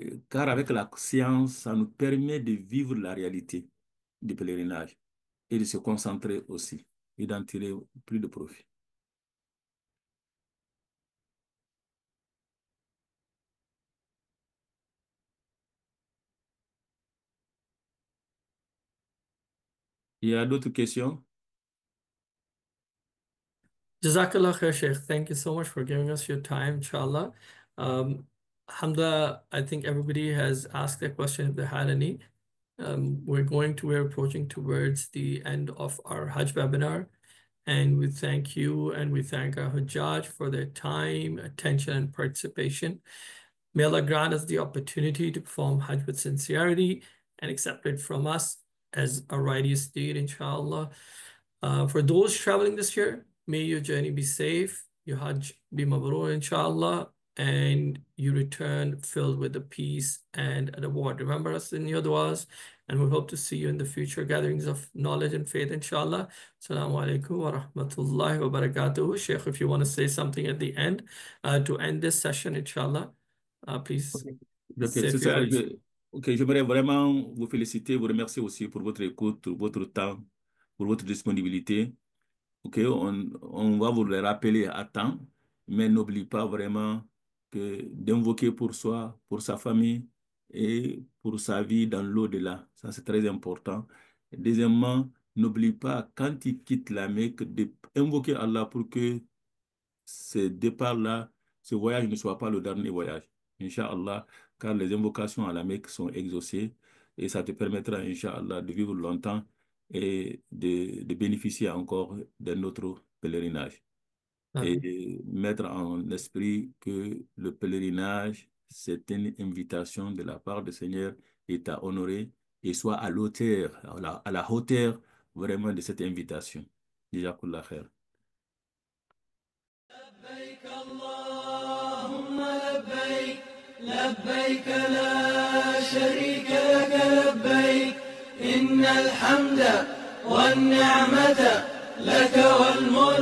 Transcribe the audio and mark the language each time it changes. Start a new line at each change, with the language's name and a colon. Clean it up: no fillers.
French: Car avec la science, ça nous permet de vivre la réalité du pèlerinage et de se concentrer aussi et d'en tirer plus de profit. Il y a d'autres questions?
Arabic: Jazakallah khair, Sheikh.
English: Thank you so much for giving us your time, inshallah. Alhamdulillah, I think everybody has asked their question if they had any. We're approaching towards the end of our Hajj webinar, and we thank you and we thank our Hajjaj for their time, attention, and participation. May Allah grant us the opportunity to perform Hajj with sincerity and accept it from us as a righteous deed, inshallah. For those traveling this year, may your journey be safe, your Hajj be mabrur, inshallah, and you return filled with the peace and the reward. Remember us in your du'as, and we hope to see you in the future gatherings of knowledge and faith, inshallah. Assalamu alaikum wa rahmatullahi wa barakatuh. Sheikh, if you want to say something at the end to end this session, inshallah, please say a
French: C'est
English: few
French: ça.
English: words.
French: Ok, j'aimerais vraiment vous féliciter, vous remercier aussi pour votre écoute, votre temps, pour votre disponibilité. Ok, on va vous le rappeler à temps, mais n'oublie pas vraiment que d'invoquer pour soi, pour sa famille et pour sa vie dans l'au-delà. Ça, c'est très important. Et deuxièmement, n'oublie pas, quand il quitte la Mecque, d'invoquer Allah pour que ce départ-là, ce voyage ne soit pas le dernier voyage. Inch'Allah, car les invocations à la Mecque sont exaucées et ça te permettra, Inch'Allah, de vivre longtemps et de bénéficier encore d'un autre pèlerinage. Amen. Et mettre en esprit que le pèlerinage, c'est une invitation de la part du Seigneur et à honorer et soit à l'auteur, à la hauteur vraiment de cette invitation.
Arabic: Jazakallah khair. لبيك اللهم لبيك لبيك لا شريك لك لبيك إن الحمد والنعمة لك والملك